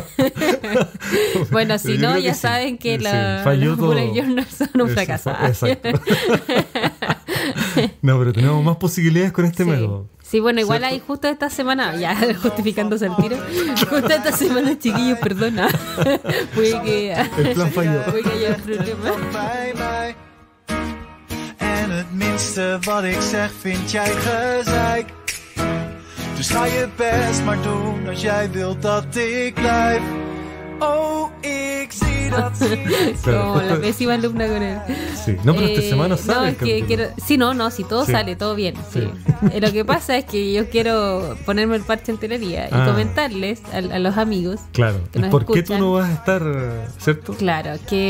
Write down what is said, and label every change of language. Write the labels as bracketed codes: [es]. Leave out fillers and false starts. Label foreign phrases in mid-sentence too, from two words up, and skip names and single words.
[es] Bueno, si no, ya saben que los [en] bullet journals [es] son un fracaso. Exacto. No, pero tenemos más posibilidades con este método. Sí, bueno, igual hay justo esta semana, ya justificándose el tiro, justo esta semana, chiquillos, perdona. El plan falló. Puede que haya problema. [nl] En het minste wat ik zeg vind jij gezeik. Dus ga je best maar doen als jij wilt dat ik blijf. Oh, ik zie dat. [es] Como la pésima alumna con él. Sí, no, pero esta semana sale. No, es que quiero. Sí, si todo sale, todo bien. Sí. Lo que pasa es que yo quiero ponerme el parche en telería y comentarles a los amigos. Claro. Que nos ¿Por escuchan, qué tú no vas a estar, cierto? Claro, que